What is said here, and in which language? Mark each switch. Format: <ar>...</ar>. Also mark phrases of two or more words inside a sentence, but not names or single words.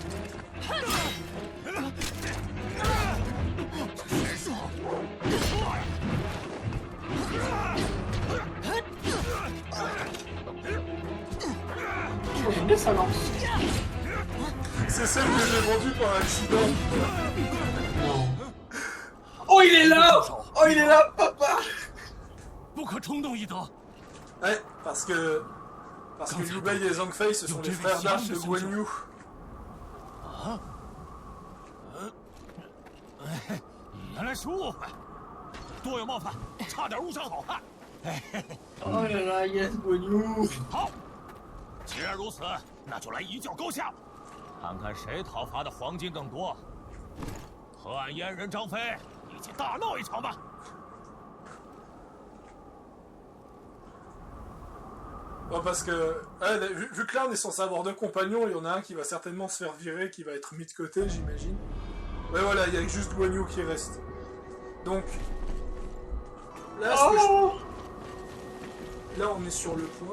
<fr>Oh, j'aime bien sa lance. C'est celle que j'ai vendue par accident. Non. Oh il est là! Oh il est là, papa!</fr> <zh>不可冲动一得。</zh> <fr>Ouais, parce que Liu Bei et Zhang Fei, ce sont les frères d'armes de Guan Yu.</fr> <zh>原来是误会，多有冒犯，差点误伤好汉。</zh> <fr>Oh là là, yes, Guan Yu.</fr> <zh>好，既然如此， 那就来一较高下，看看谁讨伐的黄金更多。河岸阉人张飞，一起大闹一场吧！</zh> <fr>Ouais, parce que ouais, vu que là on est censé avoir 2 compagnons, il y en a un qui va certainement se faire virer, qui va être mis de côté, j'imagine. Ouais, voilà, il y a juste Guan Yu qui reste. Donc là, là on est sur le point.</fr>